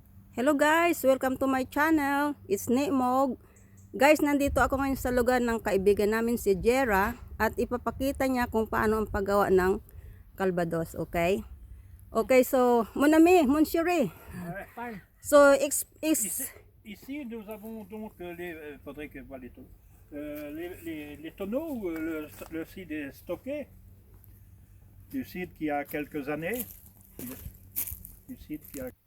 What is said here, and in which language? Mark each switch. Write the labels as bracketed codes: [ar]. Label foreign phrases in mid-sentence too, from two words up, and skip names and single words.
[en] Hello guys, welcome to my channel. It's Nimog. [tl] Guys, nandito ako ngayon sa lugar ng kaibigan namin si Jera at ipapakita niya kung paano ang paggawa ng Calvados, okay? [fr] Okay, so mon ami, mon chéri. So Ici, nous avons donc faudrait que voilà les tonneaux où le cidre est stocké, du cidre qui a quelques années, du cidre qui a,